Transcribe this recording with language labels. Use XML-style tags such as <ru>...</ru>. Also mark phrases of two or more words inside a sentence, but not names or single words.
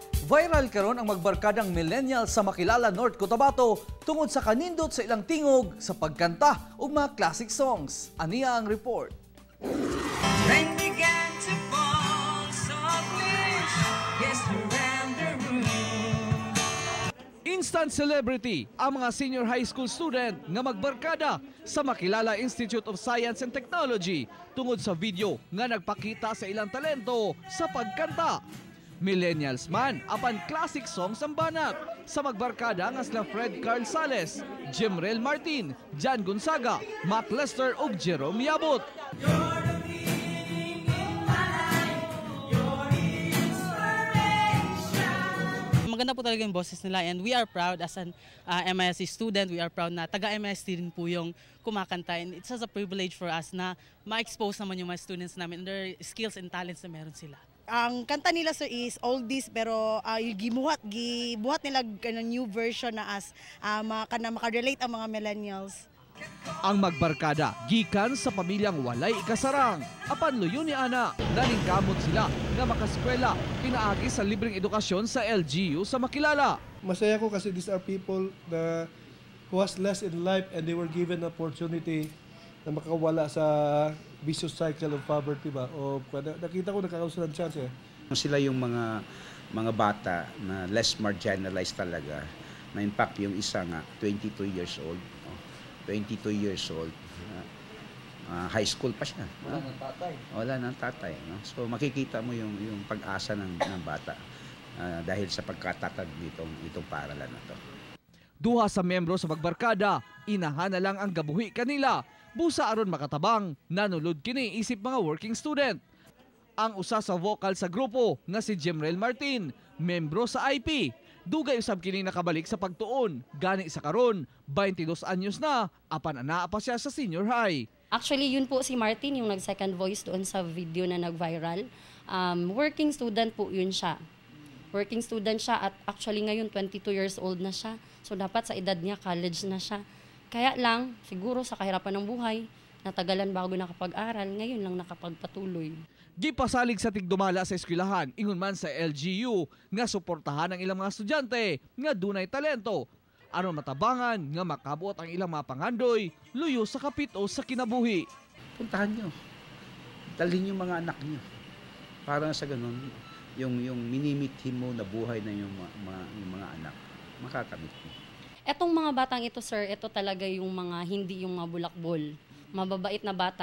<ceb>Viral karon ang magbarkadang millennial sa Makilala, North Cotabato tungod sa kanindot sa ilang tingog sa pagkanta ug mga</ceb> <en>classic songs.</en> <ceb>Aniya ang report.</ceb> <en>Rain began to fall softly, yes, around the room.</en> <ceb>Instant celebrity ang mga</ceb> <en>senior high school student</en> <ceb>nga magbarkada sa Makilala Institute of Science and Technology tungod sa video nga nagpakita sa ilang talento sa pagkanta. Millennials man apan</ceb> <en>classic songs</en> <ceb>ang banat sa magbarkada nga sila Fred Carl Sales, Jemrel Martin, Jan Gonzaga, Mac Lester ug Jerome Yabot.</ceb> <tl>Maganda po talaga yung boses nila</tl> <en>and we are proud as an MISC student, we are proud</en> <tl>na taga-MISC din po yung kumakanta</tl> <en>and it's just a privilege for us</en> <tl>na ma-expose naman yung mga students namin</tl> <en>and their skills and talents</en> <tl>na meron sila.</tl> <ceb>Ang kanta nila sir is oldies pero gibuhat nila</ceb> <en>new version</en> <ceb>na as makarelate ang mga millennials. Ang magbarkada gikan sa pamilyang walay ikasarang. Apan luyo ni ana, naningkamot sila nga makaskwela pinaagi sa libreng edukasyon sa LGU sa Makilala.</ceb> <tl>Masaya ko kasi</tl> <en>these are people who has less in life and they were given an opportunity</en> <tl>na makawala sa</tl> <en>vicious cycle of poverty</en> <tl>ba o nakita ko nakakausap ng chance eh. Sila yung mga bata na</tl> <en>less marginalized</en> <tl>talaga na</tl> <en>in fact</en> <tl>yung isa nga 22</tl> <en>years old high school</en> <tl>pa siya. Wala nang tatay. No? So makikita mo yung pag-asa ng bata dahil sa pagkatatag itong paaralan na to.</tl> <ceb>Duha sa membro sa magbarkada, inahan na lang ang gabuhi kanila. Busa aron makatabang, nanulod kini isip mga working student. Ang usa sa vocal sa grupo nga si Jemrel Martin, membro sa IP. Dugay usab kini nakabalik sa pagtuon. Gani sa karon, 22 anyos na, apan anaa pa siya sa senior high.</ceb> <tl>Actually, yun po si Martin, yung nag-second voice doon sa video na nag-viral.</tl> <en>Working student</en> <tl>po yun siya.</tl> <en>Working student</en> <tl>siya at actually ngayon 22</tl> <en>years old</en> <tl>na siya. So dapat sa edad niya, college na siya. Kaya lang, siguro sa kahirapan ng buhay, natagalan bago nakapag-aral, ngayon lang nakapagpatuloy.</tl> <ceb>Gipasalig sa tigdumala sa eskwelahan, ingon man sa LGU nga suportahan ang ilang mga estudyante nga dunay talento aron matabangan nga makabuot ang ilang mga pangandoy luyo sa kapit o sa kinabuhi.</ceb> <tl>Puntahan nyo. Dalhin yung mga anak nyo. Para sa ganun, yung minimithi mo na buhay na yung mga anak, makakamit mo. Etong mga batang ito, sir, ito talaga yung mga hindi yung mabulakbol. Mababait na bata.</tl>